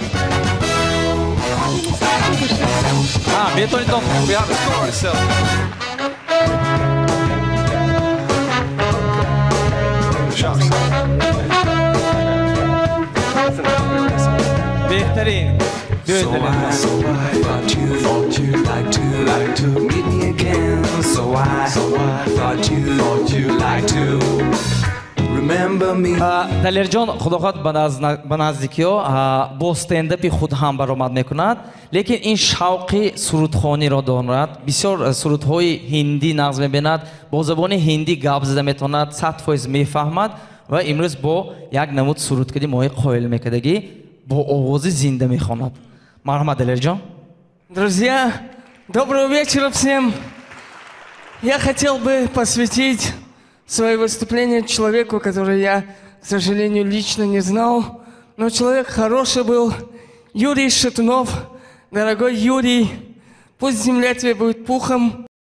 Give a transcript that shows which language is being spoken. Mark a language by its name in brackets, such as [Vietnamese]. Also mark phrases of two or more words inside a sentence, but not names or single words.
[English] Метавонитон بهترین So I thought you like to meet me again. So I thought you like to remember me. [Tajik] Далерҷон худохоҳ ба наздикиҳо бо стендапи худ ҳам баромад мекунад, лекин ин шавқи сурудхониро дорад. Бисёр сурудҳои ҳиндӣ нағз мебинад, бо забони ҳиндӣ гап зада метавонад, 100% мефаҳмад ва имрӯз бо як намуд сурудкади мои қоил мекардагӣ бо овози зинда мехонад. Марҳамат Далерҷон. [Russian] Друзья, доброго вечера всем. Я хотел бы посвятить свое выступление человеку, который я, к сожалению, лично не знал, но человек хороший был, Юрий Шатунов. Дорогой Юрий, пусть земля тебе будет пухом.